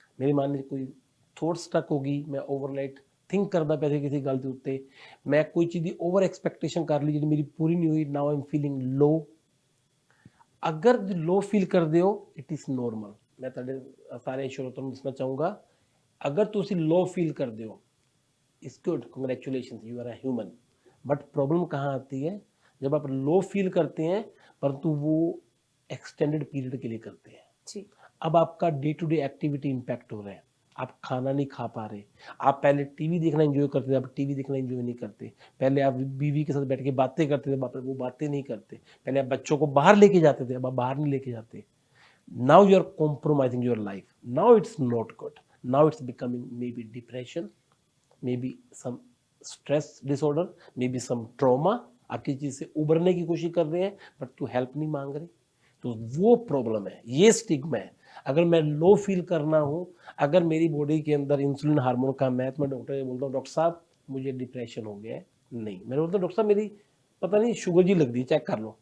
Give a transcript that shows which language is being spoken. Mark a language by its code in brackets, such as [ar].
[pa] ਮੇਰੇ ਮਨ ਵਿੱਚ ਕੋਈ ਥੋਟ ਸਟਕ ਹੋ ਗਈ, ਮੈਂ ਓਵਰਨਾਈਟ ਥਿੰਕ ਕਰਦਾ ਪਿਆ ਸੀ ਕਿਸੇ ਗੱਲ ਦੇ ਉੱਤੇ, ਮੈਂ ਕੋਈ ਚੀਜ਼ ਦੀ ਓਵਰ ਐਕਸਪੈਕਟੇਸ਼ਨ ਕਰ ਲਈ ਜਿਹੜੀ ਮੇਰੀ ਪੂਰੀ ਨਹੀਂ ਹੋਈ, [en] Now I am feeling low. [pa] ਅਗਰ ਲੋ ਫੀਲ ਕਰਦੇ ਹੋ, [en] It is normal. [pa] ਮੈਂ ਤੁਹਾਡੇ ਸਾਰੇ ਸ਼ਰੋਤਿਆਂ ਨੂੰ ਦੱਸਣਾ ਚਾਹੂੰਗਾ, [hi] अगर ਤੁਸੀਂ [en] Low feel करते हो, it's good, congratulation, you are a human. [hi] But problem कहाँ आती है, जब आप लो फील करते हैं परंतु वो एक्सटेंडेड पीरियड के लिए करते हैं। जी अब आपका day to day activity impact हो रहा है, आप खाना नहीं खा पा रहे, आप पहले टीवी देखना एंजॉय करते थे, अब टीवी देखना एंजॉय नहीं करते, पहले आप बीवी के साथ बैठ के बातें करते थे, वो बातें नहीं करते, पहले आप बच्चों को बाहर लेके जाते थे, अब आप बाहर नहीं लेके जाते। [en] Now you are compromising your life. Now it's not good. Now it's becoming maybe depression, maybe some stress disorder, maybe some trauma। [hi] आप किसी चीज से उबरने की कोशिश कर रहे हैं बट तू हेल्प नहीं मांग रहे, तो वो प्रॉब्लम है, ये स्टिग्मा है। अगर मैं लो फील करना हूँ, अगर मेरी बॉडी के अंदर इंसुलिन हार्मोन कम है, तो मैं डॉक्टर से बोलता हूँ डॉक्टर साहब मुझे डिप्रेशन हो गया है, नहीं, मैं बोलता हूँ डॉक्टर साहब मेरी पता नहीं शुगर जी लगती, चेक कर लो।